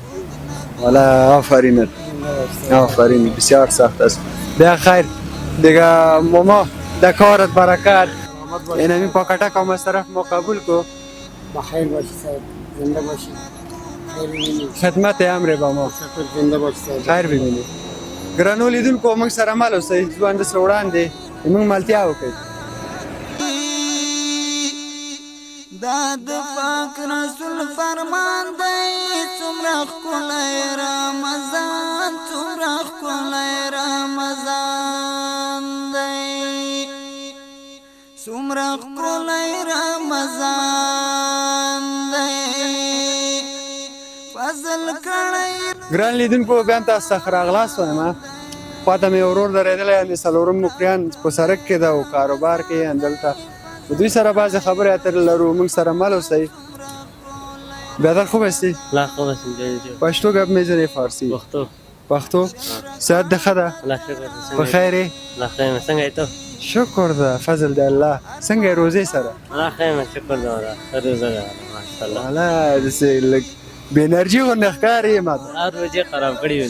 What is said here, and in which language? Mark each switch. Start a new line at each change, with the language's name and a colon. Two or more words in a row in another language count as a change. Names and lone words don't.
Persian: والا آفرینت. آفرین، بسیار سخت است. بیا خیر دیگه ماما در کارت برکت. این همین پاکتک هم از طرف ما قبول کو. بخیر باشی صاحب، زنده باشی. خیر ببینید. خدمت امر با ما. شکر زنده باشی صاحب. خیر ببینید.
Pashto: ګرانو لیدونکو موږ سره مل اوسئ، ځوان د سره وړاندې موږ ملتیا وکړئ. دا د پاک رسول فرمان دی څومره ښکلی رمضان څومره ښکلی رمضان دی څومره ښکلی رمضان دی فضل کړی ګران لیدونکو بیا هم تاسو ته ښه راغلاست وایم. خواته مې ورور درېدلی د څلورم مکریان په سړک کې ده او کاروبار کې همدلته د دوی سره بعضې خبرې اترې لرو. موږ سره مل اوسئ.
Persian: بیادر خوب هستی؟ الله خوب هستیم جان. پښتو گپ میزنی فارسی؟ پښتو.
Pashto: صحت ده ښه ده؟ الله شکر په خیر یې؟ الله خیر څنګه یې ته؟ شکر ده فضل د الله. څنګه یې روزې سره؟ الله خیر شکر ده والله. روزه ده ماشاءالله. والا داسې لږ بې انرژي غوندې ښکارې ما ته. روزې خراب کړې وې.